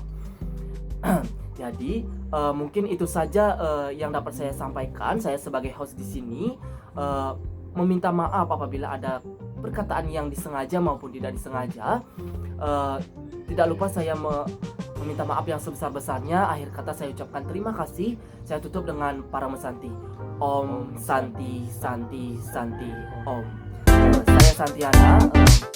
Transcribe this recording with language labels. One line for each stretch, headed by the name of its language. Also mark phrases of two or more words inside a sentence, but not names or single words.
Indonesian: Jadi mungkin itu saja yang dapat saya sampaikan. Saya sebagai host di sini meminta maaf apabila ada perkataan yang disengaja maupun tidak disengaja. Tidak lupa saya meminta maaf yang sebesar-besarnya. Akhir kata saya ucapkan terima kasih. Saya tutup dengan Parama Santi.
Sanskrit: Om Santi Santi Santi Om.
Indonesian: Saya Santiana.